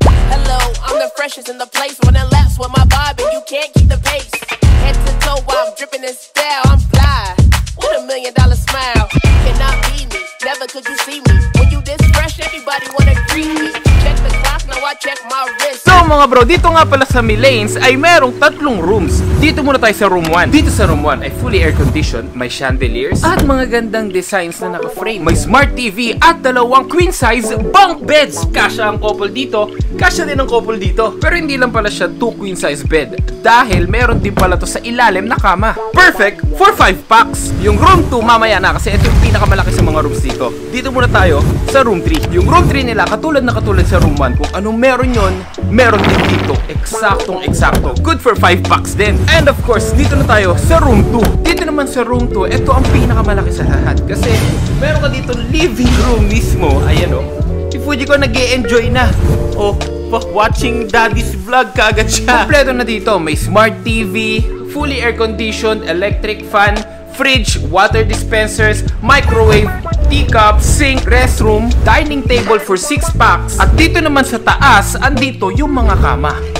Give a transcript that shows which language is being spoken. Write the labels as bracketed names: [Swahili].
[English] Hello, I'm the freshest in the place. When I left with my vibe and you can't keep the pace. Head to toe, I'm dripping in style. I'm fly with $1 million smile. You cannot beat me. Never could you see me. When you this fresh, everybody wanna greet me. Check the clock, now I check my wrist. [Filipino] So mga bro, dito nga pala sa Milanes ay merong 3 rooms. Dito muna tayo sa room 1. Dito sa room 1 ay fully air-conditioned, may chandeliers at mga gandang designs na naka-frame. May smart TV at 2 queen-size bunk beds. Kasya ang couple dito, kasya din ang couple dito. Pero hindi lang pala siya 2 queen-size bed dahil meron din pala to sa ilalim na kama. [English] Perfect for 5 packs. [Filipino] Yung room 2 mamaya na kasi ito yung pinakamalaki sa mga rooms dito. Dito muna tayo sa room 3. Yung room 3 nila katulad sa room 1. Kung anong meron yon, meron din dito. Eksaktong-eksakto. [English] Good for 5 packs [Filipino] din. [English] And of course, [Filipino] dito na tayo sa room 2. Dito naman sa room 2, ito ang pinakamalaki sa lahat. Kasi meron ka dito living room mismo. Ayan o. Si Fujiko nag-e-enjoy na. O, [English] watching daddy's vlog [Filipino] kaagad siya. Kompleto na dito. May smart TV, fully air-conditioned, electric fan, fridge, water dispensers, microwave, teacup, sink, restroom, dining table for 6 packs. At dito naman sa taas, andito yung mga kama.